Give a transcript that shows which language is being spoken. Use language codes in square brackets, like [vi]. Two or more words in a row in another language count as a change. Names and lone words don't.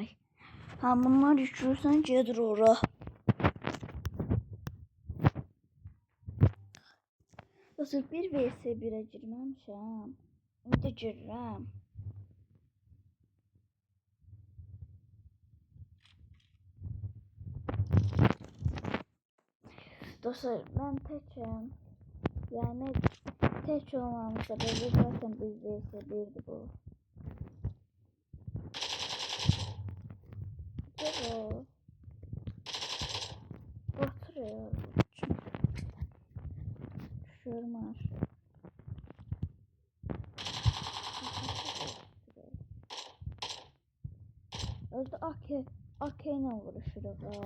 [az] Bunlar yüklürsən, gedir ora. Dostlar, bir vs 1'ə girməmişəm. İndi girirəm. Dostlar, mən təkəm. Yəni tək olmamın səbəbi zaten bir vs 1'dir bu. [tr] Bravo. Batırıyor. Düşüyorum aşağı. Özde Ake'yle vuruşuyor.